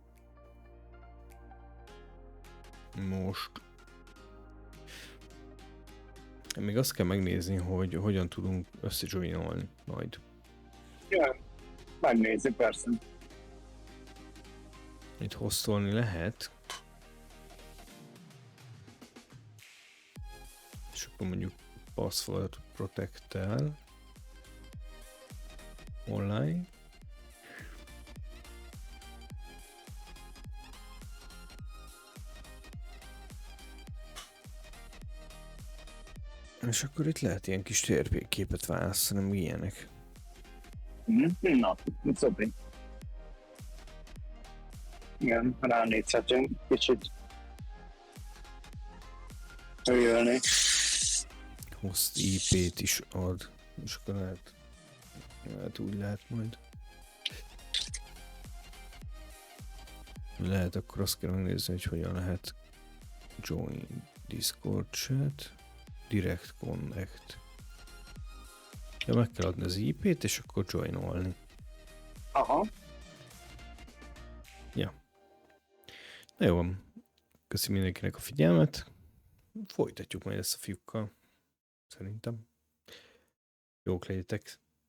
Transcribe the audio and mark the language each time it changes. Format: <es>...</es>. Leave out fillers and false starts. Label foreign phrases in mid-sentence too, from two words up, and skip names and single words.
<hu>Most még azt kell megnézni, hogy hogyan tudunk összejoinolni majd. Ja, megnézi persze. Itt hostolni lehet. És akkor mondjuk</hu> <en>password protect-</en> <hu>tel. Online. És akkor itt lehet ilyen kis térképet választani, nem ilyenek. Na, szopi. Igen, ránézhetünk kicsit. Jölni. Host IP-t is ad. És akkor lehet úgy lehet majd. Lehet, akkor azt kell megnézni, hogy hogyan lehet</hu> <en>join Discord chat, direct connect.</en> <hu>De meg kell adni az IP-t, és akkor joinolni. Aha. Na jó van. Köszi mindenkinek a figyelmet. Folytatjuk majd ezt a fiúkkal. Szerintem. Jók legyetek.</hu>